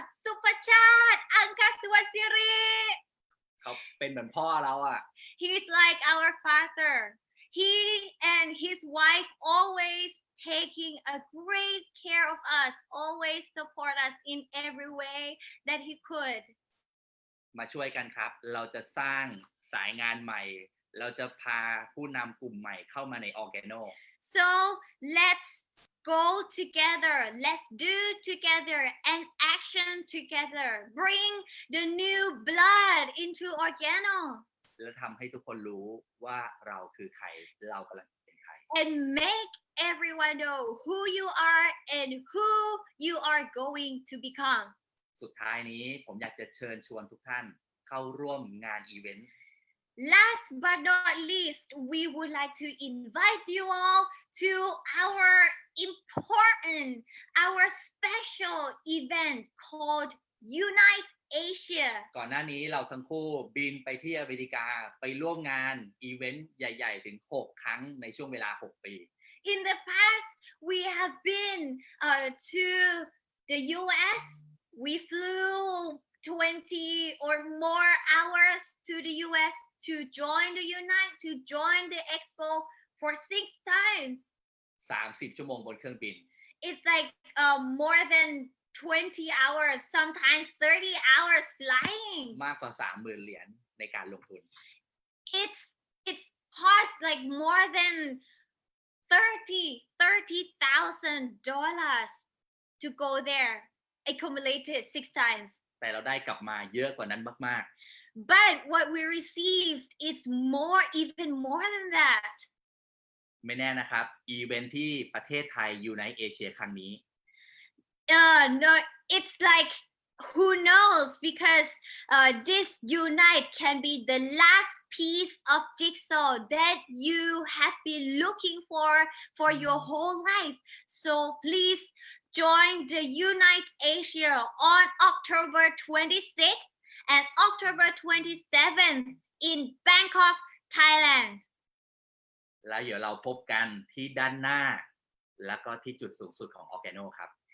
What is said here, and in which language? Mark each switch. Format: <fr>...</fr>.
<en>Supachat Angkaswasiri.</en> <th>เขาเป็นเหมือนพ่อเราอะ</th> <en>He's like our father. He and his wife always taking a great care of us, always support us in every way that he could.</en> <th>มาช่วยกันครับ เราจะสร้างสายงานใหม่ เราจะพาผู้นำกลุ่มใหม่เข้ามาใน Organo</th> <en>So let's go together. Let's do together and action together. Bring the new blood into Organo.</en> <th>และทำให้ทุกคนรู้ว่าเราคือใคร เรากำลังเป็นใคร</th> <en>And make everyone know who you are and who you are going to become.</en> <th>สุดท้ายนี้ผมอยากจะเชิญชวนทุกท่านเข้าร่วมงานอีเวนต์</th> <en>Last but not least, we would like to invite you all to our important, our special event called Unite Asia.</en> <th>ก่อนหน้านี้เราทั้งคู่บินไปที่อเมริกาไปร่วมงานอีเวนต์ใหญ่ๆถึง6 ครั้งในช่วงเวลา6 ปี</th> <en>In the past, we have been to the US. We flew 20 or more hours to the US to join the Unite, to join the Expo for 6 times.</en> <th>30 ชั่วโมงบนเครื่องบิน</th> <en>It's like more than 20 hours, sometimes 30 hours flying.</en> <th>มากกว่า 30,000 เหรียญในการลงทุน</th> <en>It's cost like more than $30,000 to go there, accumulated 6 times.</en> <th>แต่เราได้กลับมาเยอะกว่านั้นมาก</th> <en>But what we received is more, even more than that.</en> <th>ๆ ไม่แน่นะครับ อีเวนต์ที่ประเทศไทยอยู่ในเอเชียครั้งนี้</th> <en>No, it's like who knows, because this Unite can be the last piece of jigsaw that you have been looking for your whole life. So please join the Unite Asia on October 26th and October 27th in Bangkok, Thailand.</en> <th>แล้วเดี๋ยวเราพบกันที่ด้านหน้า แล้วก็ที่จุดสูงสุดของ Organo ครับ</th>